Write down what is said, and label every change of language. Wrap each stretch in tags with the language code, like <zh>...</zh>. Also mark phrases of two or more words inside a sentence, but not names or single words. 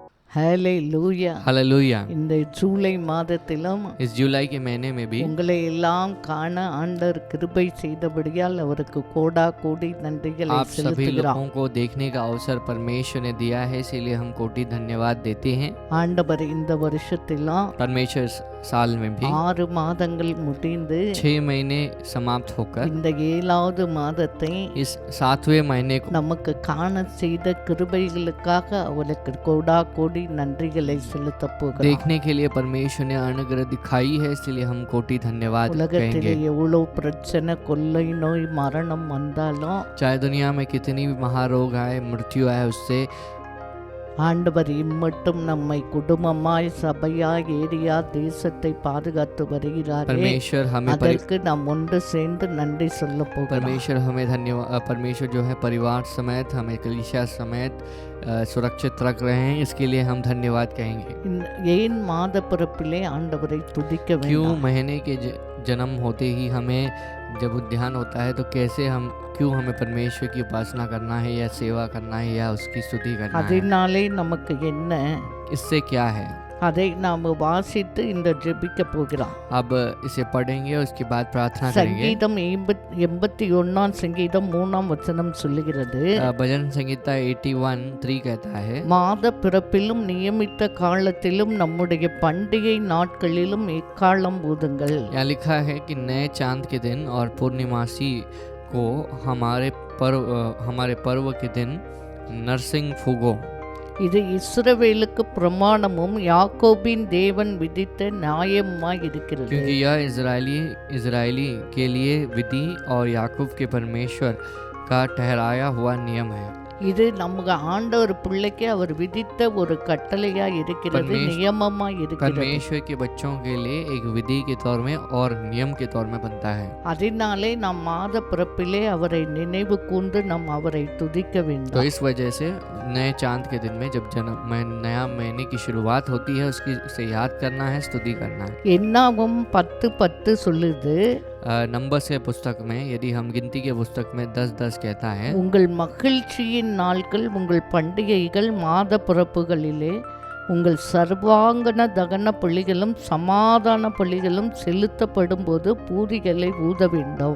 <ta>ஹல்லேலூயா.</ta> <hi>हालेलुया।</hi> <ta>இந்த ஜூலை மாதத்திலும்</ta> <hi>इस जुलाई के महीने में भी</hi> <ta>உங்களை எல்லாம் காண ஆண்டவர் கிருபை செய்தபடியால் அவருக்கு கோடா கோடி நன்றிகளை</ta> <hi>आप सभी</hi> <ta>செலுத்துகிறோம்.</ta> <hi>लोगों को देखने का अवसर परमेश्वर ने दिया है, इसीलिए हम कोटि धन्यवाद देते हैं।</hi> <ta>ஆண்டவர் இந்த வருஷத்திலும்</ta> <hi>परमेश्वर साल में भी</hi> <ta>6 மாதங்கள் முடிந்து</ta> <hi>6 महीने समाप्त होकर</hi> <ta>இந்த 7வது மாதத்தை</ta> <hi>इस 7वें महीने को</hi> <ta>நமக்கு காண செய்த கிருபைகளுக்காக அவருக்கு கோடா கோடி நன்றிகளை செலுத்த போகிறோம்.</ta> <hi>देखने के लिए परमेश्वर ने अनुग्रह दिखाई है, इसलिए हम कोटि धन्यवाद</hi> <ta>உலகத்திலே</ta> <hi>कहेंगे।</hi> <ta>எவ்வளவு பிரச்சனை, கொள்ளை நோய், மரணம் வந்தாலும்</ta> <hi>चाहे दुनिया में कितनी भी महारोग आए, मृत्यु आए, उससे</hi> <ta>ஆண்டவர் இம்மட்டும் நம்மை குடும்பமாய் சபையாய் ஏரியா தேசத்தை பாதுகாத்து வருகிறாரே,</ta> <hi>परमेश्वर हमें</hi> <ta>அதற்கு நாம் ஒன்று சேர்ந்து நன்றி சொல்ல போகிறோம்.</ta> <hi>परमेश्वर हमें धन्यवाद, परमेश्वर जो है परिवार समेत हमें कलीसिया समेत सुरक्षित रख रहे हैं, इसके लिए हम धन्यवाद कहेंगे।</hi> <ta>ஏன் மாத பிறப்பிலே ஆண்டவரை துதிக்க</ta> <hi>क्यों</hi> <ta>வேண்டும்?</ta> <hi>महीने के जन्म होते ही हमें जब उद्यान होता है तो कैसे हम क्यों हमें परमेश्वर की उपासना करना है या सेवा करना है या उसकी स्तुति करना है?</hi> <ta>அதனாலே நமக்கு என்ன,</ta> <hi>इससे क्या है?</hi> <ta>அதை நாம் வாசித்து இந்த ஜெபிக்க போகிறோம்.</ta> <hi>अब इसे पढ़ेंगे और उसके बाद प्रार्थना करेंगे।</hi> <ta>சங்கீதம் 81 சங்கீதம் 3 வசனம் சொல்லுகிறது,</ta> <hi>भजन संगीता 81:3 कहता है,</hi> <ta>மாத பிறப்பிலும் நியமித்த காலத்திலும் நம்முடைய பண்டிகை நாட்களிலும் எக்காலம் ஊதுங்கள்.</ta> <hi>यहाँ लिखा है कि नए चांद के दिन और पूर्णिमासी को हमारे पर्व के दिन नरसिंग फूगो।</hi> <ta>இது இஸ்ரவேலுக்கு பிரமாணமும் யாக்கோபின் தேவன் விதித்த நியாயமாய் இருக்கிறது.</ta> <hi>क्योंकि यह इजरायली के लिए विधि और याकूब के परमेश्वर का ठहराया हुआ नियम है।</hi> <ta>இது நம்ம ஆண்டவர் பிள்ளைக்கு அவர் விதித்த ஒரு கட்டளையா இருக்கிறது, நியமமா இருக்கிறது.</ta> <hi>परमेश्वर के बच्चों के लिए एक विधि के तौर में और नियम के तौर में बनता है।</hi> <ta>அதனாலே நாம் மாத பிறப்பிலே அவரை நினைவு கூர்ந்து நாம் அவரை துதிக்க</ta> <hi>तो</hi> <ta>வேண்டும்.</ta> <hi>इस वजह से नए चांद के दिन में जब नया महीने की शुरुआत होती है, उसकी उसे याद करना है, स्तुति करना है।</hi> <ta>என்னாகும் 10:10 சொல்லுது,</ta> <hi>नंबर्स के पुस्तक में यदि हम गिनती के पुस्तक में 10:10 कहता है,</hi> <ta>உங்கள் மகிழ்ச்சியின் நாட்கள், உங்கள் பண்டிகைகள், மாத பிறப்புகளிலே உங்கள் சர்வாங்கன தகன பலிகளும் சமாதான பலிகளும் செலுத்தப்படும் போது பூரிகளை ஊத வேண்டும்.</ta>